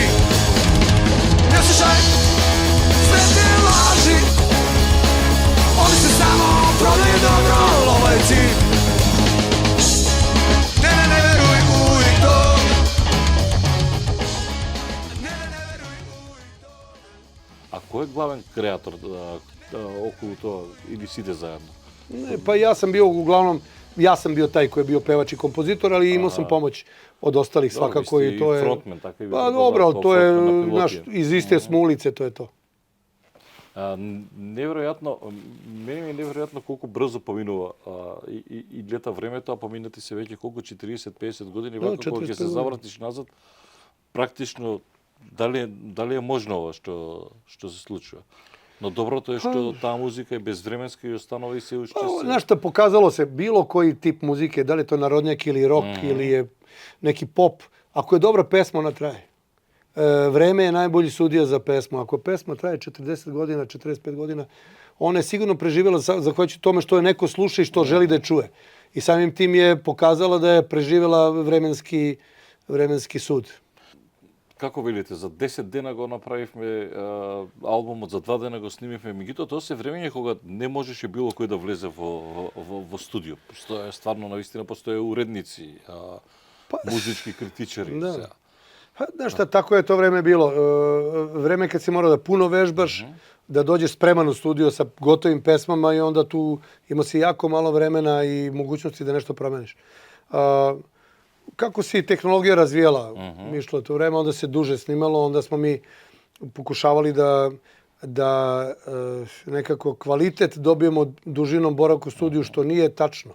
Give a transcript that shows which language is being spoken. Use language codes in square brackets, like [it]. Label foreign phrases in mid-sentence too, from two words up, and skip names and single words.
[sr] Ne slušaj sve te laži. Oni se samo prodaju dobro, lova je cilj. Ne veruj u idole. Ne veruj u idole. [mk] А кој е главен креатор околу тоа или сите заедно? [sr] Ne, pa ja sam bio uglavnom, ja sam bio taj koji je bio pevač i kompozitor, ali imao sam pomoć od ostalih svakako i to je... Frontman, tako je. Pa dobro, ali to je, znaš, iz iste smo ulice, to je to. [mk] Неверојатно, мене ми е неверојатно колку брзо поминува и лета времето, а поминати се веќе колку 40-50 години, вака кога ќе се 45 завратиш назад, практично дали е можно ова што се случува. Но доброто е што таа музика е безвременска и останува и се уште се... [sr] Znaš šta, pokazalo se bilo koji tip muzike, da li je to narodnjak ili rock ili je neki pop, ako je dobra pesma, ona traje. Vreme je najbolji sudija za pesmu. Ako pesma traje 40 godina, 45 godina, ona je sigurno preživjela zahvaljujući tome što je neko sluša i što želi da je čuje. I samim tim je pokazala da je preživjela vremenski sud. [mk] Како велите, за 10 дена го направивме албумот, за 2 дена го снимивме, меѓутоа тоа се времење кога не можеше било кој да влезе во студио. Постоја стварно навистина постоje уредници, музички критичари. Да. [sr] Знаš šta, tako je to vreme bilo. Vreme kad si morao da puno vežbaš, da dođeš spreman u studio sa gotovim pesmama i onda tu ima si jako malo vremena i mogućnosti da nešto promeniš. Kako se tehnologija razvijela, išlo je to vreme, onda se duže snimalo, onda smo mi pokušavali da nekako kvalitet dobijemo dužinom boravka u studiju, što nije tačno.